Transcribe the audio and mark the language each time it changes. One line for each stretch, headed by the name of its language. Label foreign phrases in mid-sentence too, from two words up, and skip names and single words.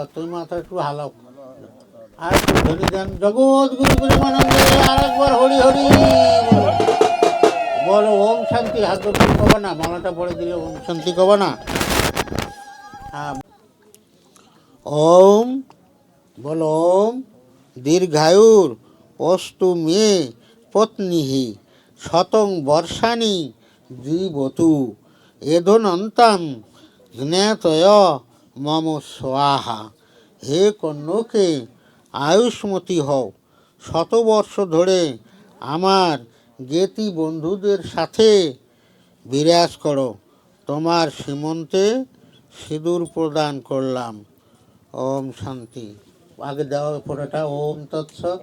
Bangla: তুমি মাথা একটু হালাও, আর ধনী গান জগৎ গুরু প্রেমানন্দে আর একবার হরি হরি বলো।
Sanskrit: ওম শান্তি।
Bangla: হাত ধরে কবা না, মালাটা পড়ে দিলে
Sanskrit: ওম শান্তি
Bangla: কবা না। হ্যাঁ, ওম বলো।
Sanskrit: ওম দীর্ঘায়ুর অস্তু মে পত্নী শতং বর্ষাণি জীবতু এধনন্তাম জ্ঞাতয় মম স্বাহা।
Bangla: হে কন্যকে আয়ুষ্মতী হও, শতবর্ষ ধরে আমার জ্ঞাতি বন্ধুদের সাথে বিরাজ করো। তোমার সীমন্তে সিঁদুর প্রদান করলাম।
Sanskrit: ওম শান্তি।
Bangla: আগে দেওয়া পড়াটা
Sanskrit: ওম তৎসৎ।